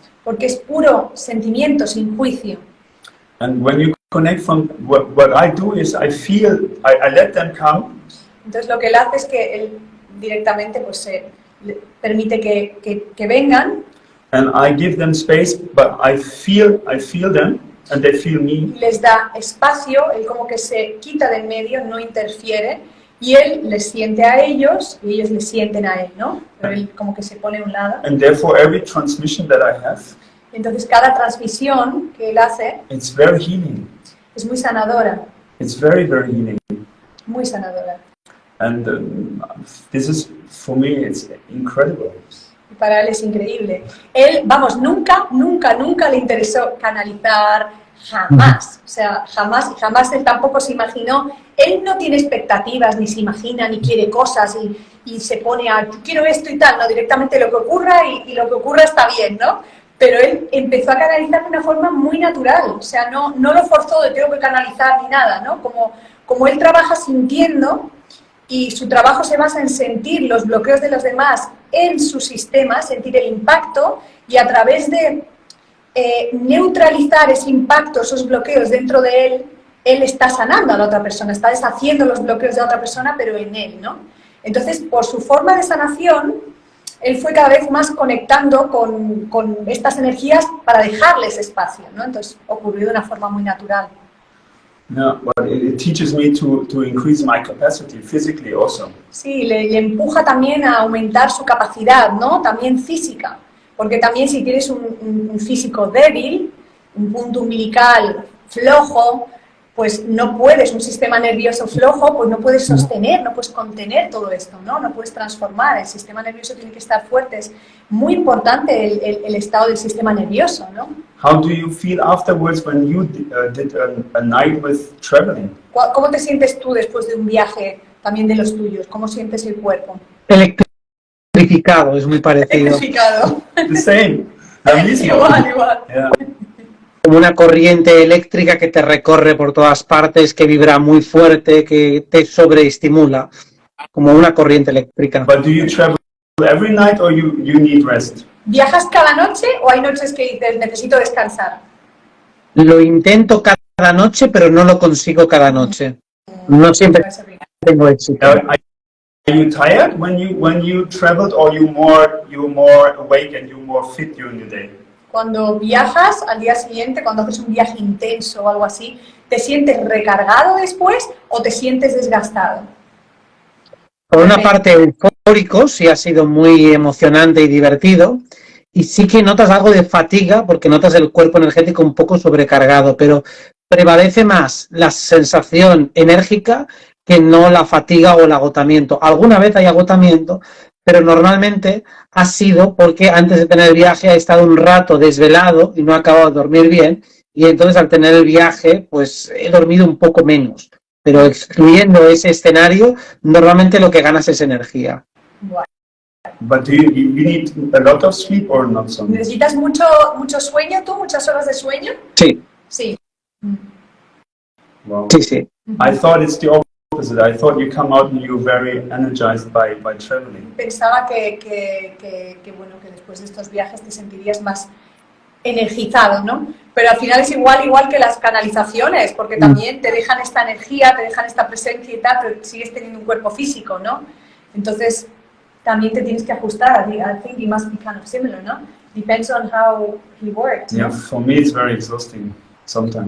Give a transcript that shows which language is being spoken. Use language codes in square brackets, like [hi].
[es] Porque es puro sentimiento, sin juicio. [en] And when you connect from, what I do is I let them come, [es] Entonces lo que él hace es que él directamente pues, le permite que vengan [en] and I give them space, but I feel them, and they feel me. [es] y les da espacio, él como que se quita del medio, no interfiere, y él les siente a ellos y ellos le sienten a él, ¿no? Pero él como que se pone a un lado. [en] And therefore, every transmission that I have, [es] Entonces cada transmisión que él hace [en] it's very healing. [es] es muy sanadora, [en] It's very, very healing. [es] muy sanadora. [en] And this is, for me, it's incredible. [es] Y para él es increíble. Él, vamos, nunca le interesó canalizar, jamás. O sea, jamás él tampoco se imaginó. Él no tiene expectativas, ni se imagina, ni quiere cosas y se pone a, quiero esto y tal, no, directamente lo que ocurra y lo que ocurra está bien, ¿no? Pero él empezó a canalizar de una forma muy natural, o sea, no lo forzó de tengo que canalizar ni nada, ¿no? Como él trabaja sintiendo y su trabajo se basa en sentir los bloqueos de los demás en su sistema, sentir el impacto y a través de neutralizar ese impacto, esos bloqueos dentro de él está sanando a la otra persona, está deshaciendo los bloqueos de la otra persona, pero en él, ¿no? Entonces, por su forma de sanación, él fue cada vez más conectando con estas energías para dejarles espacio, ¿no? Entonces, ocurrió de una forma muy natural. [en] Yeah, but it teaches me to increase my capacity physically also. [es] Sí, le empuja también a aumentar su capacidad, ¿no? También física, porque también si tienes un físico débil, un punto umbilical flojo, pues no puedes, un sistema nervioso flojo, pues no puedes sostener, no puedes contener todo esto, ¿no? No puedes transformar, el sistema nervioso tiene que estar fuerte, es muy importante el estado del sistema nervioso, ¿no? [en] How do you feel afterwards when you did a night with traveling? [es] ¿Cómo te sientes tú después de un viaje también de los tuyos? ¿Cómo sientes el cuerpo? Electrificado, es muy parecido. Electrificado. [en] The same. [es] La misma. Igual. [en] Yeah. [es] Como una corriente eléctrica que te recorre por todas partes, que vibra muy fuerte, que te sobreestimula, como una corriente eléctrica. [en] But do you travel every night or you need rest? [es] ¿Viajas cada noche o hay noches que dices necesito descansar? Lo intento cada cada noche, pero no lo consigo cada noche. No siempre tengo éxito. [en] Are you tired when you traveled, or you more awake and you more fit during the day? [es] Cuando viajas al día siguiente, cuando haces un viaje intenso o algo así, ¿te sientes recargado después o te sientes desgastado? Por una parte, eufórico, sí ha sido muy emocionante y divertido. Y sí que notas algo de fatiga, porque notas el cuerpo energético un poco sobrecargado, pero prevalece más la sensación enérgica que no la fatiga o el agotamiento. Alguna vez hay agotamiento, pero normalmente ha sido porque antes de tener el viaje he estado un rato desvelado y no he acabado de dormir bien, y entonces al tener el viaje pues he dormido un poco menos. Pero excluyendo ese escenario, normalmente lo que ganas es energía. Bueno. [en] But do you need a lot of sleep or not so much? [es] ¿Necesitas mucho sueño tú? ¿Muchas horas de sueño? Sí. Sí. [en] Wow. [es] Sí, sí. [en] I thought it's the opposite. I thought you come out and you're very energized by traveling. [es] Pensaba que bueno, que después de estos viajes te sentirías más energizado, ¿no? Pero al final es igual que las canalizaciones, porque también te dejan esta energía, te dejan esta presencia y tal, pero sigues teniendo un cuerpo físico, ¿no? Entonces también te tienes que ajustar. [en] I think it must be kind of similar, ¿no? Depends on how he worked. Yeah, [es] ¿no? [en] for me it's very exhausting sometimes.